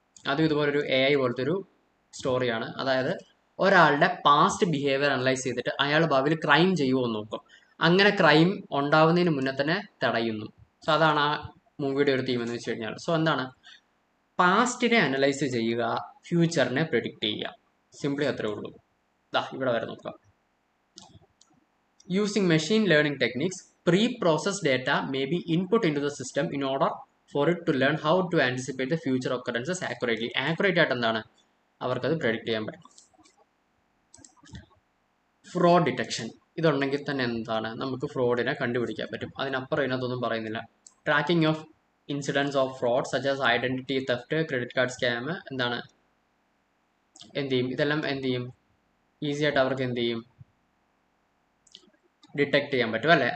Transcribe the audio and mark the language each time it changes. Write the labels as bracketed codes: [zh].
[ml] അതും ഇതുപോലൊരു AI പോലത്തെ ഒരു സ്റ്റോറിയാണ്. അതായത് ഒരാളുടെ പാസ്റ്റ് ബിഹേവിയർ അനലൈസ് ചെയ്തിട്ട് അയാൾ ഭാവിയിൽ ക്രൈം ചെയ്യുമോ എന്ന് നോക്കും. അങ്ങനെ ക്രൈം ഉണ്ടാവുന്നതിന് മുന്നേ തന്നെ തടയുന്നു. സോ അതാണ് ആ മൂവിയുടെ ഒരു തീം എന്ന് വെച്ച് കഴിഞ്ഞാൽ. സോ എന്താണ്, പാസ്റ്റിനെ അനലൈസ് ചെയ്യുക, ഫ്യൂച്ചറിനെ പ്രെഡിക്റ്റ് ചെയ്യുക. സിംപ്ലി അത്രേ ഉള്ളൂ. ഇവിടെ വരെ നോക്കാം. [en] Using machine learning techniques, pre-processed data may be input into the system in order for it to learn how to anticipate the future occurrences accurately. [ml] Accurate ആയിട്ട് എന്താണ് അവർക്കത് പ്രെഡിക്റ്റ് ചെയ്യാൻ പറ്റും. ഫ്രോഡ് ഡിറ്റക്ഷൻ ഇതുണ്ടെങ്കിൽ തന്നെ എന്താണ് നമുക്ക് ഫ്രോഡിനെ കണ്ടുപിടിക്കാൻ പറ്റും. അതിനപ്പുറം ഇതിനകത്തൊന്നും പറയുന്നില്ല. [en] tracking of incidents of fraud such as identity theft, credit card scam [ml] എന്താണ് എന്ത് ചെയ്യും, ഇതെല്ലാം എന്ത് ചെയ്യും, ഈസി ആയിട്ട് അവർക്ക് എന്ത് ചെയ്യും, ഡിറ്റക്ട് ചെയ്യാൻ പറ്റും അല്ലേ.